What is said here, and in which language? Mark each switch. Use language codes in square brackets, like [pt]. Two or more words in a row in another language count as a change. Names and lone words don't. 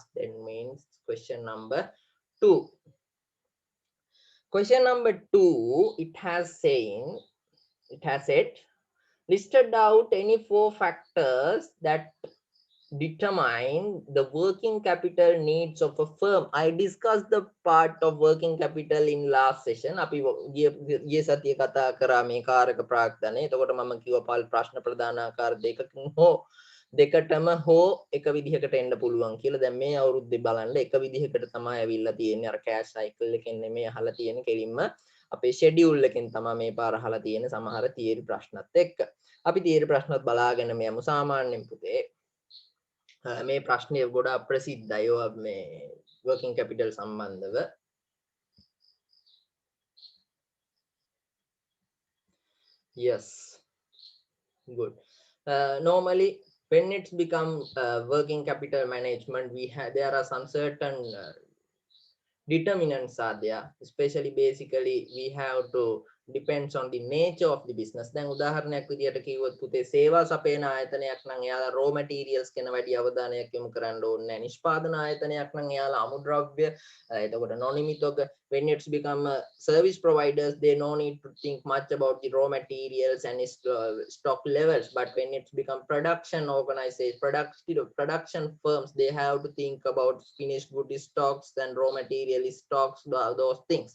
[en] Then means question number 2. Question number 2, it has said, listed out any 4 factors that determine the working capital needs of a firm. I discussed the part of working capital in last session. [si] අපි ගිය සතියේ කතා කරා මේ කාරක ප්‍රාග්ධනය. එතකොට මම කිව්වා පල් ප්‍රශ්න ප්‍රධානාකාර දෙකකින් හෝ දෙකටම හෝ එක විදිහකට එන්න පුළුවන් කියලා. දැන් මේ අවුරුද්දේ බලන්න එක විදිහකට තමයි ඇවිල්ලා තියෙන්නේ. අර [en] cash cycle [si] එකෙන් නෙමෙයි අහලා තියෙන්නේ, කෙලින්ම අපේ ෂෙඩියුල් එකෙන් තමයි මේ පාර අහලා තියෙන්නේ සමහර තියරි ප්‍රශ්නත් එක්ක. අපි තියරි ප්‍රශ්නත් බලාගෙන යමු. සාමාන්‍යයෙන් පුතේ මේ ප්‍රශ්නය ගොඩා ප්‍රසිද්ධයි මේ [en] working capital [si] සම්බන්ධව. [en] Yes, good. Normally when it's become working capital management, there are some certain determinants are there, especially basically we have to depends on the nature of the business. [si] දැන් උදාහරණයක් විදියට කිව්වොත් පුතේ සේවා සපයන ආයතනයක් නම් එයාලා [en] raw materials [si] ගැන වැඩි අවධානයක් යොමු කරන්න ඕනේ නැහැ. නිෂ්පාදන ආයතනයක් නම් එයාලා අමුද්‍රව්‍ය එතකොට නොනිමිතක, [en] when it's become service providers, they no need to think much about the raw materials and its stock levels. But when it's become production organization, production firms, they have to think about finished good stocks and raw material stocks, those things.